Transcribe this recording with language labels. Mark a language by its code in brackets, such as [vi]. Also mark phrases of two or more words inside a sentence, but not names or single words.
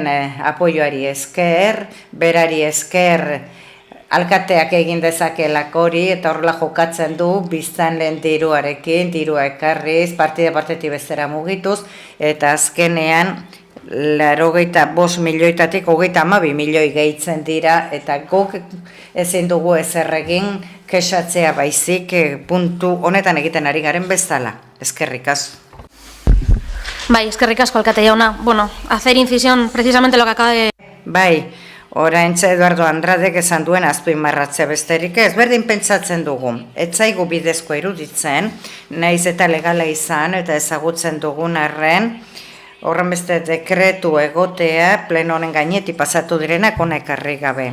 [eu] apoioari esker, berari esker alkateak egin dezakelako hori eta horrela jokatzen du biztanleen diruarekin, dirua ekarriz, partida partetik bestera mugituz, eta azkenean 85 milioitatik 32 milioi gehitzen dira, eta guk ezin dugu ezer egin kexatzea baizik puntu honetan egiten ari garen bezala. Eskerrik asko. Bai, eskerrik asko alkate jauna. Bueno, [es] hacer incisión precisamente lo que acaba de... [eu] Bai, oraintxe Eduardo Andradek esan duen azpimarratzea besterik ez, berdin pentsatzen dugu. Ez zaigu bidezko iruditzen, naiz eta legala izan eta ezagutzen dugun arren, horren beste dekretu egotea pleno honen gainetik pasatu direnak ona ekarri gabe.